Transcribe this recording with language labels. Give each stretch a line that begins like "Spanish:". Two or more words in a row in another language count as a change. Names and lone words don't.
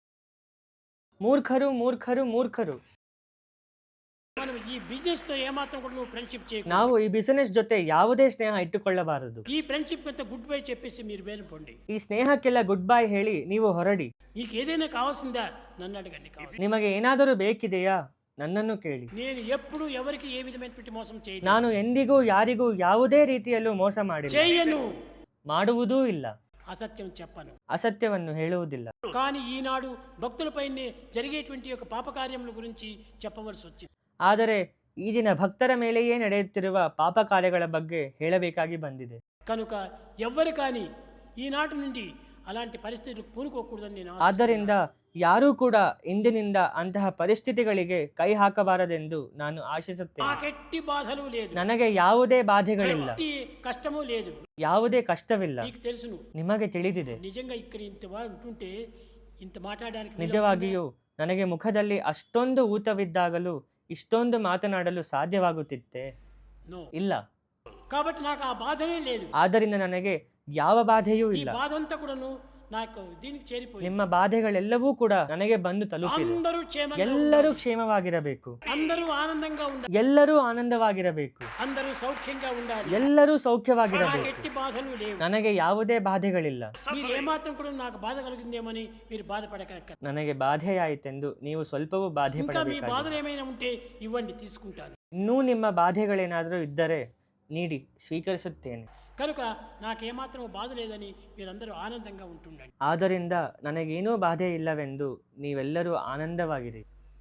Kannada: ಮೂರ್ಖರು ಮೂರ್ಖರು ಮೂರ್ಖರು.
Telugu: మనం ఈ బిజినెస్ తో ఏమాత్రం కూడా నువ్వు ఫ్రెండ్షిప్ చేయకు.
Kannada: ನಾವು ಈ ಬಿಸಿನೆಸ್ ಜೊತೆ ಯಾವುದೇ ಸ್ನೇಹ ಇಟ್ಟುಕೊಳ್ಳಬಾರದು.
Telugu: ఈ ఫ్రెండ్షిప్ అంతా
English: good bye
Telugu: చెప్పేసి మీరు వెళ్ళిపోండి.
Kannada: ಈ ಸ್ನೇಹಕ್ಕೆಲ್ಲ
English: good bye
Kannada: ಹೇಳಿ ನೀವು ಹೊರಡಿ.
Telugu: మీకు ఏదైనా కావాల్సిందా నన్ను అడగండి.
Kannada: ನಿಮಗೆ ಏನಾದರೂ ಬೇಕಿದೆಯಾ ನನ್ನನ್ನು ಕೇಳಿ.
Telugu: నేను ఎప్పుడు ఎవరికి ఏ విధమైనటువంటి మోసం చేయను.
Kannada: ನಾನು ಎಂದಿಗೂ ಯಾರಿಗೂ ಯಾವುದೇ ರೀತಿಯಲ್ಲೂ ಮೋಸ ಮಾಡಿಲ್ಲ,
Telugu: చేయను,
Kannada: ಮಾಡುವುದೂ ಇಲ್ಲ,
Telugu: అసత్యం చెప్పను.
Kannada: ಅಸತ್ಯವನ್ನು ಹೇಳುವುದಿಲ್ಲ.
Telugu: కానీ ఈనాడు భక్తులపైనే జరిగేటువంటి యొక్క పాపకార్యముల గురించి చెప్పవలసి వచ్చింది.
Kannada: ಆದರೆ ಈ ದಿನ ಭಕ್ತರ ಮೇಲೆಯೇ ನಡೆಯುತ್ತಿರುವ ಪಾಪ ಕಾರ್ಯಗಳ ಬಗ್ಗೆ ಹೇಳಬೇಕಾಗಿ ಬಂದಿದೆ.
Telugu: కనుక ఎవ్వరు కానీ ఈనాటి నుండి అలాంటి పరిస్థితులు పూనుకోకూడదని నేను
Kannada: ಆದ್ದರಿಂದ ಯಾರೂ ಕೂಡ ಇಂದಿನಿಂದ ಅಂತಹ ಪರಿಸ್ಥಿತಿಗಳಿಗೆ ಕೈ ಹಾಕಬಾರದೆಂದು ನಾನು ಆಶಿಸುತ್ತೇನೆ.
Telugu: నాకెట్టి బాధలు లేదు,
Kannada: ನನಗೆ ಯಾವುದೇ ಬಾಧೆಗಳಿಲ್ಲ,
Telugu: ఎట్టి కష్టము లేదు.
Kannada: ಯಾವುದೇ కష్టವಿಲ್ಲ.
Telugu: నీకు తెలుసును,
Kannada: ನಿಮಗೆ ತಿಳಿದಿದೆ.
Telugu: నిజంగా ఇక్కడ ఇంత ఉంటుంటే ఇంత మాట్లాడడానికి
Kannada: ನಿಜವಾಗಿಯೂ ನನಗೆ ಮುಖದಲ್ಲಿ ಅಷ್ಟೊಂದು ಊತವಿದ್ದಾಗಲೂ ಇಷ್ಟೊಂದು ಮಾತನಾಡಲು ಸಾಧ್ಯವಾಗುತ್ತಿತ್ತೆ
Telugu: నో.
Kannada: ಇಲ್ಲ.
Telugu: కాబట్టి నాకు ఆ బాధనే లేదు.
Kannada: ಆದ್ದರಿಂದ ನನಗೆ ಯಾವ ಬಾಧೆಯೂ
Telugu: ఈ
Kannada: ಇಲ್ಲ.
Telugu: బాధంతా కూడాను నాకు దీనికి చేరిపోయింది.
Kannada: ನಿಮ್ಮ ಬಾಧೆಗಳೆಲ್ಲವೂ ಕೂಡ ನನಗೆ ಬಂದು ತಲುಪಿದೆ.
Telugu: అందరూ క్షేమంగా
Kannada: ಎಲ್ಲರೂ
Telugu: ఉండాలి.
Kannada: ಕ್ಷೇಮವಾಗಿರಬೇಕು,
Telugu: అందరూ ఆనందంగా ఉండాలి,
Kannada: ಎಲ್ಲರೂ ಆನಂದವಾಗಿರಬೇಕು,
Telugu: అందరూ సౌఖ్యంగా ఉండాలి.
Kannada: ಎಲ್ಲರೂ
Telugu: నాకు
Kannada: ಸೌಖ್ಯವಾಗಿರಬೇಕು.
Telugu: ఎట్టి బాధలు లేవు.
Kannada: ನನಗೆ ಯಾವುದೇ ಬಾಧೆಗಳಿಲ್ಲ.
Telugu: మీరు ఏమాత్రం కూడా నాకు బాధ కలిగిందేమని మీరు బాధపడక.
Kannada: ನನಗೆ ಬಾಧೆಯಾಯಿತೆಂದು ನೀವು ಸ್ವಲ್ಪವೂ ಬಾಧೆ
Telugu: ఇంకా మీ
Kannada: ಪಡಬೇಕಾಗಿಲ್ಲ.
Telugu: బాధలు ఏమైనా ఉంటే ఇవ్వండి, తీసుకుంటాను.
Kannada: ಇನ್ನೂ ನಿಮ್ಮ ಬಾಧೆಗಳೇನಾದರೂ ಇದ್ದರೆ ನೀಡಿ, ಸ್ವೀಕರಿಸುತ್ತೇನೆ.
Telugu: కనుక నాకేమాత్రం బాధ లేదని మీరందరూ ఆనందంగా ఉంటుండండి.
Kannada: ಆದ್ದರಿಂದ ನನಗೇನೂ ಬಾಧೆ ಇಲ್ಲವೆಂದು ನೀವೆಲ್ಲರೂ ಆನಂದವಾಗಿರಿ.